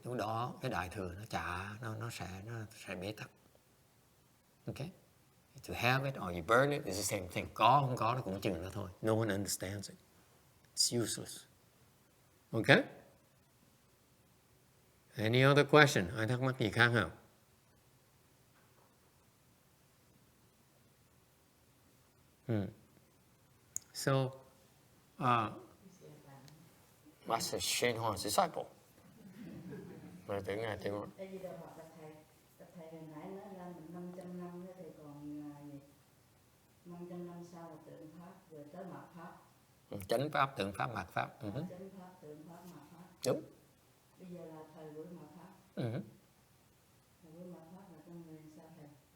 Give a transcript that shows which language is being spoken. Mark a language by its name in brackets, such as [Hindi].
[Vietnamese] Lúc đó cái đại thừa nó sẽ bế tắc. [English] Okay, to have it or you burn it is the same thing. [Vietnamese] Có không có nó cũng chừng đó thôi. [English] No one understands it. It's useless. Okay? Any other question? [Vietnamese] Ai thắc mắc gì khác không? [English] So, Master Shenhua's disciple. [Vietnamese] Mà tưởng Ngài Tiên Huệ. Tại vì đâu hoặc là thầy hồi nãy nói là mình 500 năm nữa thì còn gì? 500 năm sau là tượng Pháp, rồi tới mạt Pháp. Chánh Pháp, tượng Pháp, mạt Pháp. Chánh Pháp, tượng Pháp, mạt Pháp. Đúng. Bây giờ là thời buổi mạt Pháp. Thời buổi mạt Pháp là con người sao thầy?